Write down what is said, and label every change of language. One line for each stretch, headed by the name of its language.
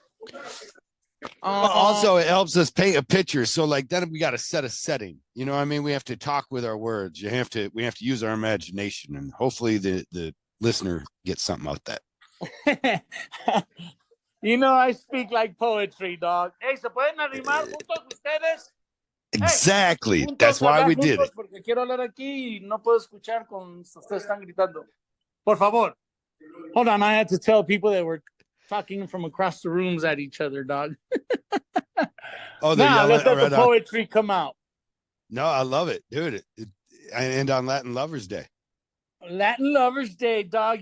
English: But also it helps us paint a picture. So like then we got to set a setting. You know what I mean? We have to talk with our words. We have to use our imagination, and hopefully the listener gets something out that. You know, I speak like poetry, dog.
Spanish: Hey, ¿se pueden arrimar juntos ustedes?
English: Exactly. Hey, That's why we did it.
Spanish: porque quiero hablar aquí y no puedo escuchar con ustedes están gritando. Por favor.
English: Hold on, I had to tell people that we're talking from across the rooms at each other, dog. Oh, they're now yelling let's let right the poetry come out. No, I love it, dude. And on Latin Lovers Day. Latin Lovers Day, dog.